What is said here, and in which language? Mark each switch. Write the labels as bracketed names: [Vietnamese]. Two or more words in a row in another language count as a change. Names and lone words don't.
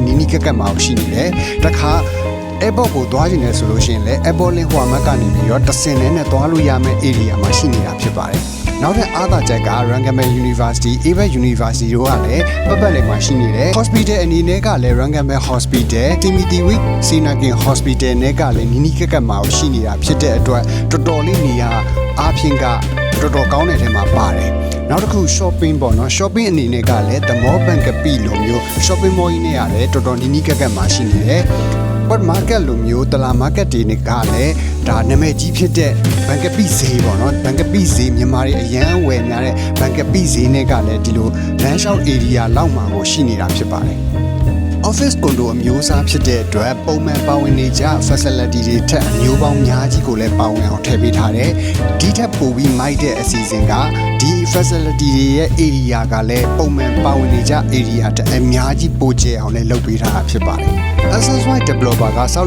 [Burmese] နီးနီးကက်ကက်မှာကိုရှိနေတယ်တခါairport ကိုသွားခြင်းလဲဆိုလို့ရှိရင်လည်း [English] airport link [Burmese] ဟိုမှာကနေပြီးတော့တဆင်နဲ့သွားလို့ရမယ့် area မှာရှိနေတာဖြစ်ပါတယ်နောက်ထပ်အားသာချက်က Rangamel University, ABET University တို့ကလည်းပတ်ပတ်လည်မှာရှိနေတယ် Hospital အနေနဲ့ကလည်း Rangamel Hospital, Timothy Week, Sinakin Hospital နဲ့ကလည်းနီးနီးကက်ကက်မှာရှိနေတာဖြစ်တဲ့အတွက်တော်တော်လေးနေရာအားဖြင့်ကတော်တော်ကောင်းတဲ့ထဲမှာပါတယ်နောက်တစ်ခု shopping ပေါ့နော် shopping အနေနဲ့ကလည်း The Mall Bankapee လိုမျိုး [English] shopping mall [Burmese] ကြီးနဲ့ရတယ်တော်တော်နီးနီးကက်ကက်မှာရှိနေတယ် [English] but market [Burmese] လိုမျိုးတလာ market တွေနဲ့ကလည်းဒါနာမည်ကြီးဖြစ်တဲ့ဘန်က ပီဈေးပေါ့နော်ဘန်ကပီဈေးမြန်မာတွေအရန်ဝယ်များတဲ့ဘန်ကပီဈေးနဲ့ကလည်းဒီလိုလမ်းလျှောက် area လောက်မှာကိုရှိနေတာဖြစ်ပါတယ် [English] office condo [Burmese] အမျိုးအစားဖြစ်တဲ့အတွက်ပုံမှန်ပါဝင်နေကြ facility တွေထက်အမျိုးပေါင်းများကြီးကိုလည်းပါဝင်အောင်ထည့်ပေးထားတယ်ဒီထက်ပိုပြီးမိုက်တဲ့အစီအစဉ်ကဒီ facility တွေရဲ့ area ကလည်းပုံမှန်ပါဝင်နေကြ area တက်အများကြီးပိုကျအောင်လည်းလုပ်ပေးထားတာဖြစ်ပါတယ် SSY developer ကစောက်